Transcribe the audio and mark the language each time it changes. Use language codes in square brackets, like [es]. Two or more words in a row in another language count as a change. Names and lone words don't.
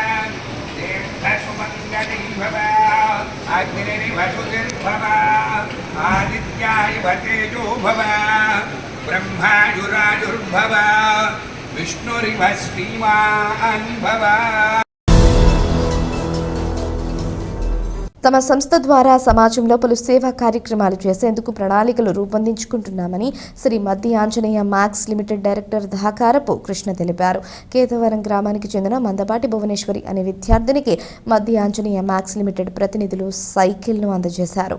[sa] तीर्थसुमङ्गली भव अग्निर्वसुतिर्भव आदित्याय तेजो भव ब्रह्मायुरायुर्भव विष्णुरिव श्रीमान् भव। [te] తమ సంస్థ ద్వారా సమాజంలో పలు సేవా కార్యక్రమాలు చేసేందుకు ప్రణాళికలు రూపొందించుకుంటున్నామని శ్రీ మద్ది ఆంజనేయ మ్యాక్స్ లిమిటెడ్ డైరెక్టర్ దాకారపు కృష్ణ తెలిపారు. కేతవరం గ్రామానికి చెందిన మందపాటి భువనేశ్వరి అనే విద్యార్థినికి మద్ది ఆంజనేయ మ్యాక్స్ లిమిటెడ్ ప్రతినిధులు సైకిల్ను అందజేశారు.